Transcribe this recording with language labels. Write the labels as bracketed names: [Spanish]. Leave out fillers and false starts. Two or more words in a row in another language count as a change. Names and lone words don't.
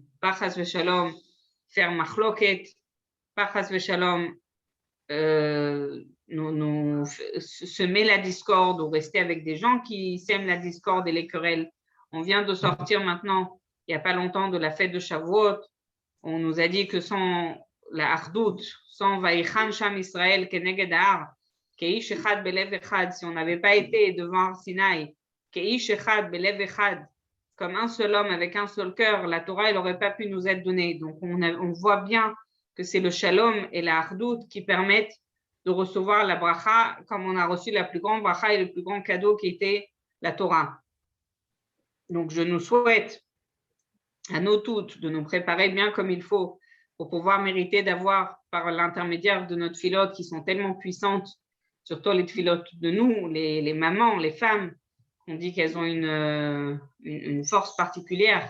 [French] Pas [Hebrew] חס ושלום, [French] faire machloket, pas [Hebrew] חס ושלום, [French] semer la discorde ou rester avec des gens qui sèment la discorde et les querelles. On vient de sortir maintenant, il n'y a pas longtemps, de la fête de Shavuot. On nous a dit que sans la hardout, sans [Hebrew] ויחן שם ישראל כנגד הר, כאיש אחד בלב אחד, [French] si on n'avait pas été devant Sinaï, [Hebrew] כאיש אחד בלב אחד, [French] comme un seul homme avec un seul cœur, la Torah, elle n'aurait pas pu nous être donnée. Donc, on voit bien que c'est le shalom et la hardout qui permettent de recevoir la bracha, comme on a reçu la plus grande bracha et le plus grand cadeau qui était la Torah. Donc, je nous souhaite à nous toutes de nous préparer bien comme il faut pour pouvoir mériter d'avoir, par l'intermédiaire de notre filote qui sont tellement puissantes, surtout les filotes de nous, les mamans, les femmes, on dit qu'elles ont une force particulière.